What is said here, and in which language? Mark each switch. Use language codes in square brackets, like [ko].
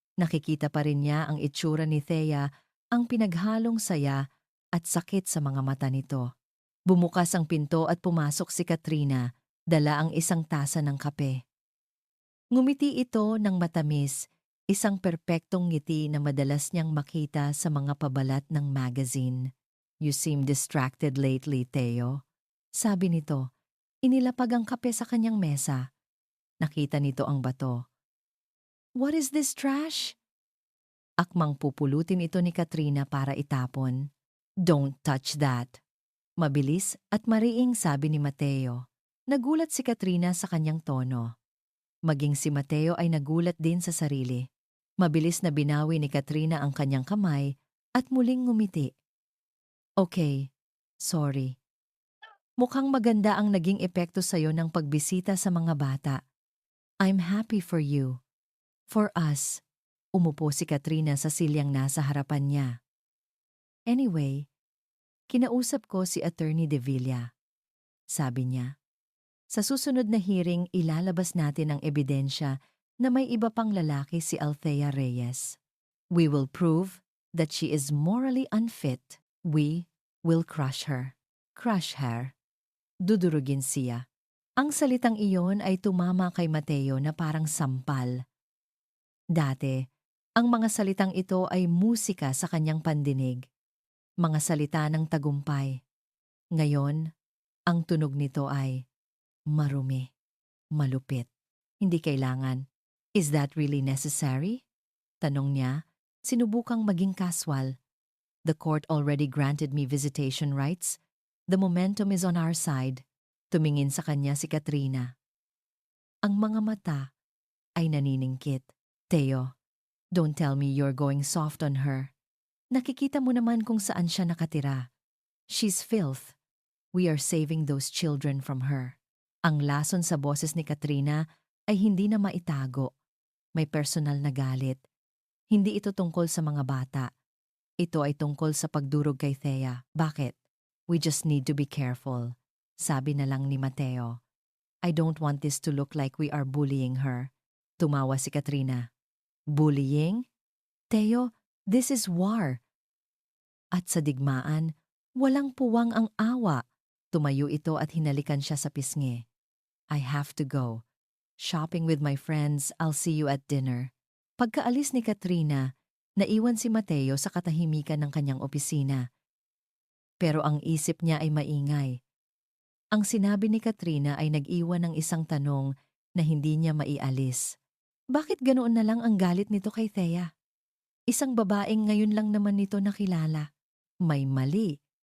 [tl] Nakikita pa rin niya ang itsura ni Thea, ang pinaghalong saya at sakit sa mga mata nito. Bumukas ang pinto at pumasok si Katrina, dala ang isang tasa ng kape. Ngumiti ito ng matamis, isang perpektong ngiti na madalas niyang makita sa mga pabalat ng magazine. [en] You seem distracted lately, Theo. [tl] Sabi nito, inilapag ang kape sa kanyang mesa. Nakita nito ang bato. [en] What is this trash? [tl] Akmang pupulutin ito ni Katrina para itapon. [en] Don't touch that. [tl] Mabilis at mariing sabi ni Mateo. Nagulat si Katrina sa kanyang tono. Maging si Mateo ay nagulat din sa sarili. Mabilis na binawi ni Katrina ang kanyang kamay at muling ngumiti. [en] Okay, sorry. [tl] Mukhang maganda ang naging epekto sa'yo ng pagbisita sa mga bata. [en] I'm happy for you. For us. [tl] Umupo si Katrina sa silyang nasa harapan niya. Anyway, kinausap ko si Attorney De Villa. Sabi niya, sa susunod na hearing ilalabas natin ang ebidensya na may iba pang lalaki si Althea Reyes. [en] We will prove that she is morally unfit. We will crush her. Crush her. [tl] Dudurugin siya. Ang salitang iyon ay tumama kay Mateo na parang sampal. Dati, ang mga salitang ito ay musika sa kanyang pandinig. Mga salita ng tagumpay. Ngayon, ang tunog nito ay marumi, malupit. Hindi kailangan. [en] Is that really necessary? [tl] Tanong niya, sinubukang maging casual. [en] The court already granted me visitation rights. The momentum is on our side. [tl] Tumingin sa kanya si Katrina. Ang mga mata ay naniningkit. [en] Theo, don't tell me you're going soft on her. [tl] Nakikita mo naman kung saan siya nakatira. [en] She's filth. We are saving those children from her. [tl] Ang lason sa boses ni Katrina ay hindi na maitago. May personal na galit. Hindi ito tungkol sa mga bata. Ito ay tungkol sa pagdurog kay Thea. Bakit? [en] We just need to be careful. [tl] Sabi na lang ni Mateo. [en] I don't want this to look like we are bullying her. [tl] Tumawa si Katrina. [en] Bullying? Theo, this is war. [tl] At sa digmaan, walang puwang ang awa. Tumayo ito at hinalikan siya sa pisngi. [en] I have to go. Shopping with my friends, I'll see you at dinner. [tl] Pagkaalis ni Katrina, Naiwan si Mateo sa katahimikan ng kanyang opisina. Pero ang isip niya ay maingay. Ang sinabi ni Katrina ay nag-iwan ng isang tanong na hindi niya maialis. Bakit ganoon na lang ang galit nito kay Thea? Isang babaeng ngayon lang naman nito nakilala. May mali.